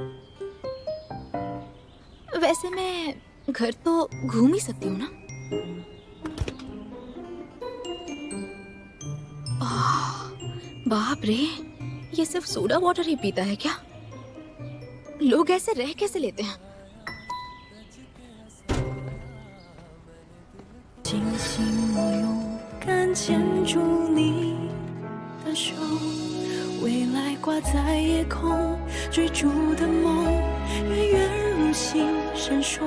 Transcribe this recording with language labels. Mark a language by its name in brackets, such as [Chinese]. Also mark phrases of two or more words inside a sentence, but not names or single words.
[Hindi] वैसे मैं घर तो घूम ही सकती हूँ ना। बाप रे, ये सिर्फ [English] soda water [Hindi] ही पीता है क्या? लोग ऐसे रह कैसे लेते हैं? [Chinese] 紧紧我勇敢牵住你的手，未来挂在夜空，追逐的梦，远远如星闪烁。